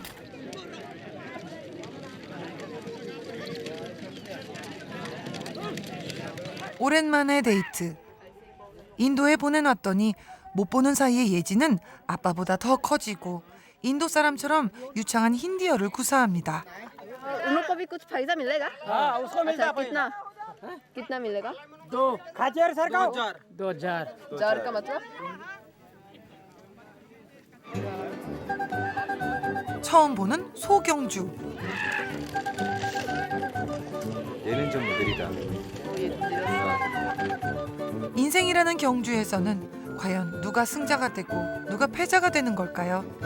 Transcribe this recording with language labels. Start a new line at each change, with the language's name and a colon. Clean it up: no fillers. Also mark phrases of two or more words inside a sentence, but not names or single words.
Korean: 오랜만에 데이트. 인도에 보내놨더니 못 보는 사이에 예지는 아빠보다 더 커지고 인도 사람처럼 유창한 힌디어를 구사합니다.
Hindi: उन को भी कुछ पैसा मिलेगा? हाँ उसको मिलता है कितना? कितना मिलेगा? 2000 सर का 2000 हजार का मतलब?
Korean: 처음 보는 소경주. 얘는 좀 느리다. 인생이라는 경주에서는 과연 누가 승자가 되고 누가 패자가 되는 걸까요?